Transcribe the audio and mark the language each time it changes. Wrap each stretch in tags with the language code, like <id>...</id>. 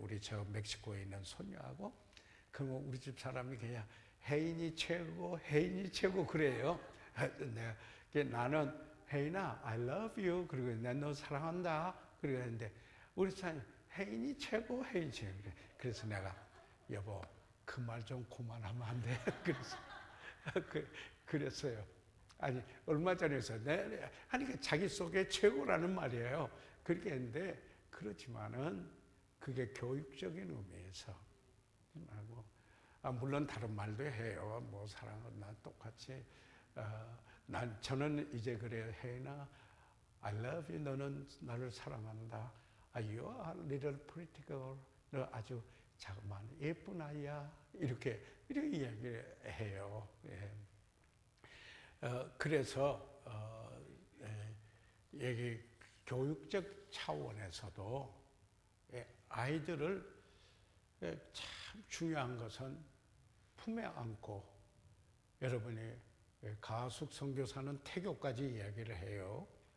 <ko>우리 저 멕시코에 있는 손녀하고. 그러면 우리 집 사람이 그냥 혜인이 최고, 혜인이 최고 그래요.</ko> <en>나는</en> <ko>혜인아,</ko> <en>I love you.</en> <ko>그리고 난 너 사랑한다. 그러는데 우리 사람이 혜인이 최고, 혜인이 최고 그래. 그래서 내가 여보 그 말 좀 그만하면 안 돼. 그랬어요. 아니 얼마 전에서 하니까 자기 속에 최고라는 말이에요. 그렇게 했는데 그렇지만은 그게 교육적인 의미에서 하고 물론 다른 말도 해요. 뭐 사랑은 난 똑같이 저는 이제 그래요. 혜인아,</ko> <en>I love you.</en> <ko>너는 나를 사랑한다.</ko> <en>You are a little pretty girl.</en> <ko>너 아주 자그마한 예쁜 아이야. 이렇게 이야기를 해요. 예. 그래서 여기 교육적 차원에서도 아이들을 참 중요한 것은 품에 안고 여러분이 가숙 선교사는 태교까지 이야기를 해요.</ko>